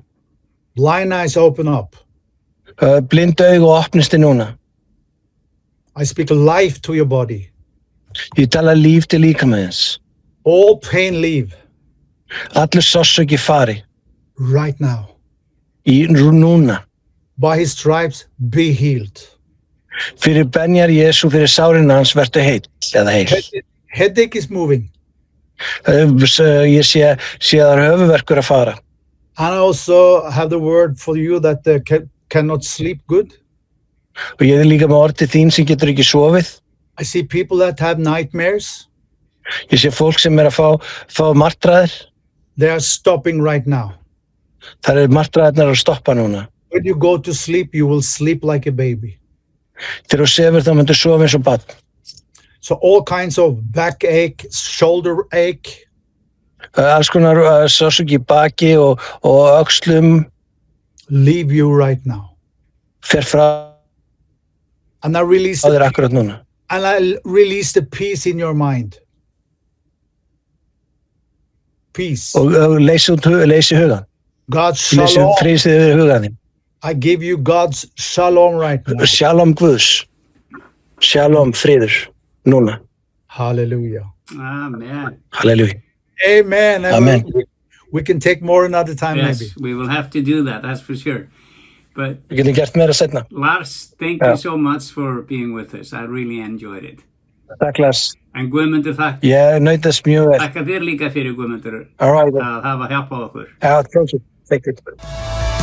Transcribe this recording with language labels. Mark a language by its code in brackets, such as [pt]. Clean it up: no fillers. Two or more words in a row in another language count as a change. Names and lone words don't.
[en] Blind eyes open up. [is] Blind augu opnist núna. [en] I speak life to your body. [is] Ég tala líf til líkamæðins. [en] All pain leave [is] Allur sársauki fari. [en] right now. [is] Núna. [en] By his stripes, be healed. [is] Fyrir benjar Jesú, fyrir sárin hans vertu heill eða heil. [en] Headache is moving. [is] Ég sé að það er höfuverkur að fara. [en] And I also have the word for you that cannot sleep good. [is] Og ég líka með orð til þín sem getur ekki sofið. [en] I see people that have nightmares. [is] Ég sé fólk sem að fá martraðir. [en] They are stopping right now. [is] Það martraðirnar að stoppa núna. [en] When you go to sleep, you will sleep like a baby. [is] Þegar þú sefur þá myndu sofa eins og barn. [en] So all kinds of backache, shoulder ache, [is] Alls konar sársauki í baki og öxlum [en] leave you right now. [is] fer frá [en] And I release [is] þér akkurat núna. [en] the peace in your mind. Peace. [is] Og leysi hugan. [en] God's [is] Leysi [en] shalom. [is] frýsið yfir hugan þín. [en] I give you God's shalom right now. [is] Shalom Guðs. Shalom friður núna. [en] Hallelujah. Amen. [is] Halleluja. [en] Amen. And [is] Amen. [en] we can take more another time Yes, maybe. we will have to do that, that's for sure. But [is] Við getum gert meira seinna. [en] Lars, thank you so much for being with us. I really enjoyed it. [is] Takk Lars. En Guðmundur, Ég naut þess mjög vel. þakka þér líka fyrir Guðmundur [en] All right. [is] að hafa hjálpað okkur. [en] Thank you.